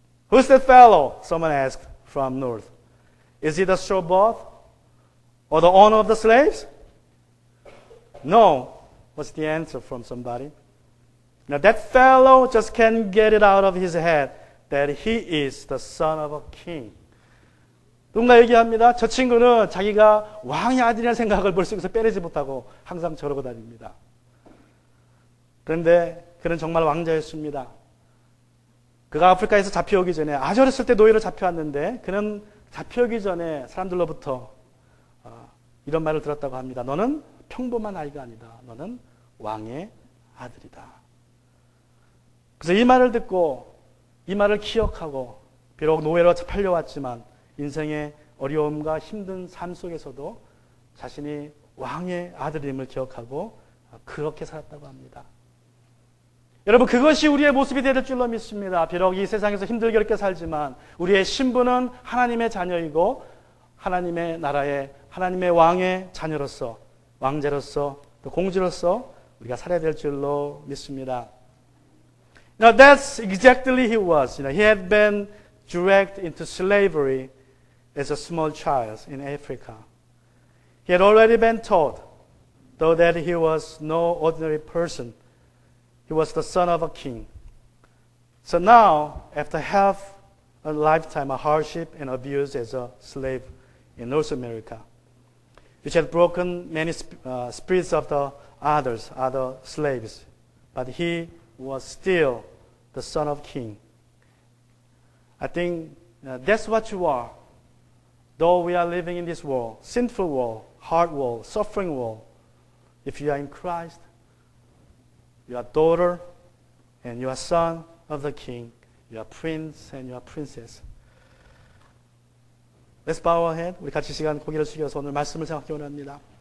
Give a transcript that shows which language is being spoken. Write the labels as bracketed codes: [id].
[en] Who's that fellow? Someone asked from north. Is he the showboat or the owner of the slaves? No, was the answer from somebody. Now that fellow just can't get it out of his head that he is the son of a king. [ko] 누군가 얘기합니다. 저 친구는 자기가 왕의 아들이라는 생각을 머릿속에서 빼내지 못하고 항상 저러고 다닙니다. 그런데 그는 정말 왕자였습니다. 그가 아프리카에서 잡혀오기 전에 아주 어렸을 때 노예로 잡혀왔는데 그는 잡혀오기 전에 사람들로부터 이런 말을 들었다고 합니다. 너는 평범한 아이가 아니다. 너는 왕의 아들이다. 그래서 이 말을 듣고 이 말을 기억하고 비록 노예로 팔려왔지만 인생의 어려움과 힘든 삶 속에서도 자신이 왕의 아들임을 기억하고 그렇게 살았다고 합니다. 여러분, 그것이 우리의 모습이 되는 줄로 믿습니다. 비록 이 세상에서 힘들게 어렵게 살지만 우리의 신분은 하나님의 자녀이고 하나님의 나라의 하나님의 왕의 자녀로서 왕자로서 또 공주로서 우리가 살아야 될 줄로 믿습니다. [en] Now that's exactly he was. He had been dragged into slavery as a small child in Africa. He had already been taught, though that he was no ordinary person, he was the son of a king. So now, after half a lifetime of hardship and abuse as a slave in North America, which had broken many spirits of the other slaves, but he was still the son of king. I think that's what you are. Though we are living in this world, sinful world, hard world, suffering world, if you are in Christ, you are daughter and you are son of the king. You are prince and you are princess. Let's bow our head. [ko] 우리 같이 시간 고개를 숙여서 오늘 말씀을 생각해 원합니다.